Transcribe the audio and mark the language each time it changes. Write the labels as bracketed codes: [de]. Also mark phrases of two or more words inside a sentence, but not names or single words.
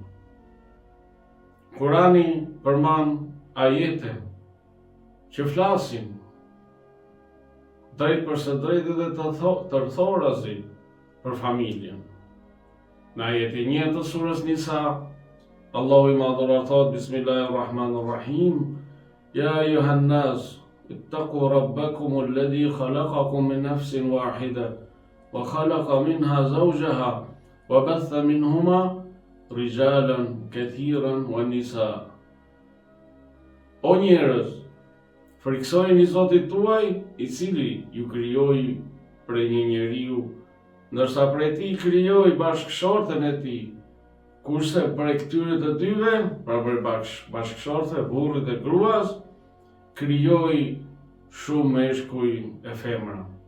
[sq] Kurani përmend ajete që flasin drejt përse drejt dhe të rthorazi për familjen. Në ajetin 1 të surës Nisa, Allahu i madhëruar thot: Bismillahirrahmanirrahim, [ar] يا أيها الناس اتقوا ربكم الذي خلقكم من نفس واحدة وخلق منها زوجها وبث منهما رجالا كثيرا ونساء. [sq] O njerëz, friksojeni Zotit tuaj, i cili ju krijoi prej një njeriu, ndërsa prej tij krijoi bashkëshorten e tij, kurse prej këtyre të dyve, pra prej bashkëshorte, burrit e gruas, krijoi shumë meshkuj e femra.